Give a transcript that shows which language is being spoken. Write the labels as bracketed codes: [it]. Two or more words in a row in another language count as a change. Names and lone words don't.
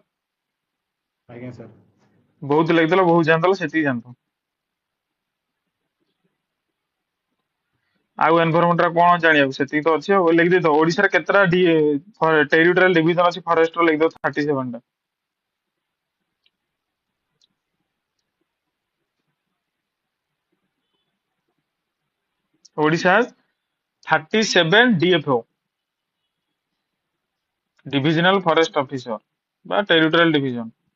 [or] ଆଜ୍ଞା ସାର୍। ବହୁତ ଲେଖିଦେଲ, ବହୁତ ଜାଣିଦେଲ, ସେତିକି ଜାଣିଥ। ଆଉ ଏନଭାରମେଣ୍ଟ କଣ ଜାଣିବାକୁ ସେତିକି ତ ଅଛି ଆଉ ଲେଖିଦେଇଥ। ଓଡିଶାରେ କେତେଟା [en] territorial division [or] ଅଛି ଫରେଷ୍ଟ ର ଲେଖିଦେବ 37 ଟା। [en] ओडिशा 37 DFO divisional forest officer बा territorial division.